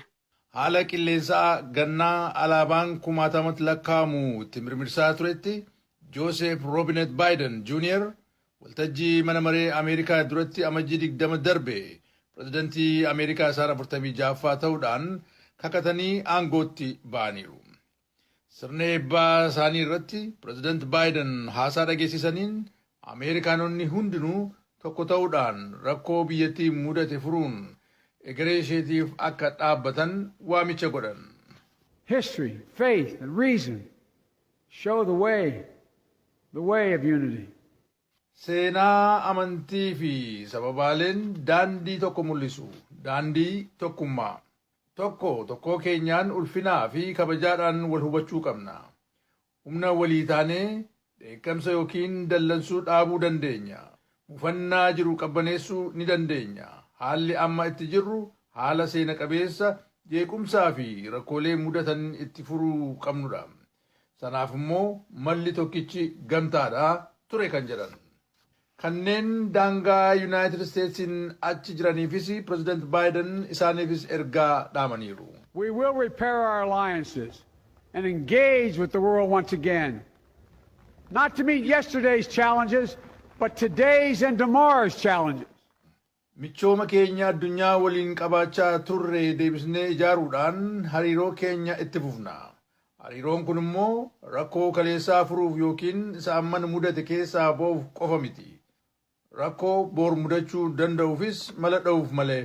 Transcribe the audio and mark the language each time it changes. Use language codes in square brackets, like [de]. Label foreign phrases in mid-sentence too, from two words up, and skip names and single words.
[om] Haala qilleensaa gannaa alaabaan kumaatamatti lakkaa'amu itti mirmirsaa turetti Joosef Roobinet Baayiden Juuniyer waltajjii mana maree Ameerikaa duratti amajjii 20 darbe pirezidantii Ameerikaa isaan 46ffaa ta'uudhaan kakatanii aangootti ba'aniiru. Sirna eebbaa isaanii irratti pirezidanti Baayiden haasaa dhageessisaniin Ameerikaanonni hundinuu tokko ta'uudhaan rakkoo biyyattii mudate furuun egeree isheetiif akka dhaabbatan waamicha godhan. [en] History, faith, and reason show the way of unity. [om] Seenaa amantii fi sababaaleen daandii tokko mul'isu, daandii tokkummaa. Tokko keenyaan ulfinaa fi kabajaadhaan wal hubachuu qabna. Humna walii taanee dheekkamsa yookiin dallansuu dhaabuu dandeenya. Mufannaa jiru qabbaneessuu ni dandeenya. Haalli amma itti jirru haala seena qabeessa jeequmsaa fi rakkoolee mudatan itti furuu qabnudha. Sanaaf immoo malli tokkichi gamtaadha ture kan jedhan. Kanneen daangaa Yuunaayitid Isteetsiin achi jiraniifis Pireezidant Baayiden isaaniifis ergaa dhaamaniiru. [en] We will repair our alliances and engage with the world once again. Not to meet yesterday's challenges, but today's and tomorrow's challenges. [om] Michooma keenya addunyaa waliin qabaachaa turre deebisnee ijaaruudhaan hariiroo keenya itti fufna. Hariiroon kun immoo rakkoo kaleessaa furuuf yookiin isa amman mudate keessaa ba'uuf qofa miti. Rakkoo boor mudachuu danda'uufis mala dha'uuf malee.